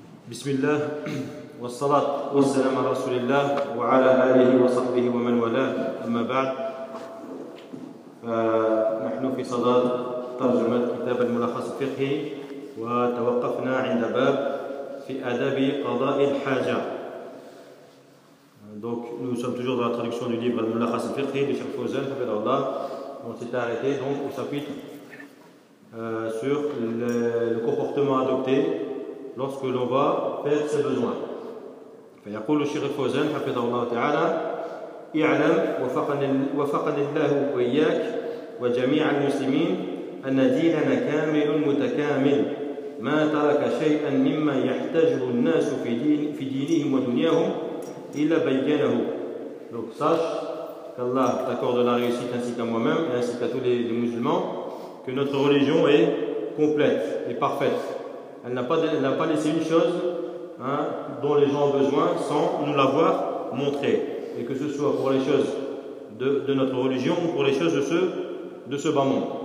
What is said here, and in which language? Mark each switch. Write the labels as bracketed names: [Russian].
[Arabic] بسم الله والصلاة والسلام على رسول الله وعلى آله وصحبه ومن والاه. أما بعد، فنحن في صدد ترجمة كتاب الملخص الفقهي، وتوقفنا عند باب في آداب قضاء الحاجة. [French] Donc nous sommes toujours dans la traduction du livre الملخص الفقهي de Cheikh Fawzan [Arabic] حفظه الله. [French] On s'est arrêté donc au chapitre sur le comportement adopté lorsque l'on va faire ses besoins. [Arabic] فيقول الشيخ الفوزان حفظه الله تعالى: اعلم وفقنا الله وإياك وجميع المسلمين أن ديننا كامل متكامل، ما ترك شيئا مما يحتاجه الناس في دينهم ودنياهم إلا بينه. [French] Donc sache qu'Allah t'accorde la réussite ainsi qu'à moi-même et ainsi qu'à tous les musulmans, que notre religion est complète et parfaite. Elle n'a pas laissé une chose dont les gens ont besoin sans nous l'avoir montré. Et que ce soit pour les choses de notre religion ou pour les choses de ce bas monde.